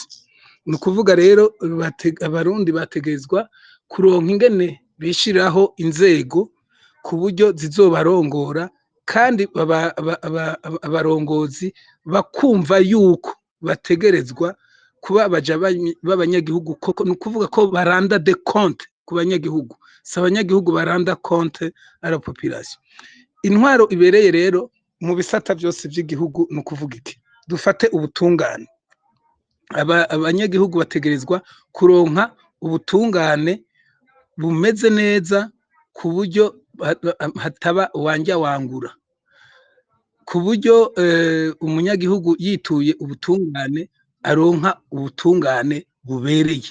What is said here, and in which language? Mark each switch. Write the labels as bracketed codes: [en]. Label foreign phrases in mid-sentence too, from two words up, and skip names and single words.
[rn] Ni ukuvuga rero abarundi bategerezwa kuronka ingene bishiraho inzego ku buryo zizobarongora, kandi abarongozi bakumva yuko bategerezwa kuba abaja b'abanyagihugu, koko ni ukuvuga ko baranda [fr] de compte [rn] ku banyagihugu, si abanyagihugu baranda [fr] compte à la population. [rn] Intwaro ibereye rero mu bisata byose by'igihugu ni ukuvuga iki? Dufate ubutungane. Abanyagihugu bategerezwa kuronka ubutungane bumeze neza ku buryo hataba uwanja wangura, ku buryo umunyagihugu yituye ubutungane aronka ubutungane bubereye.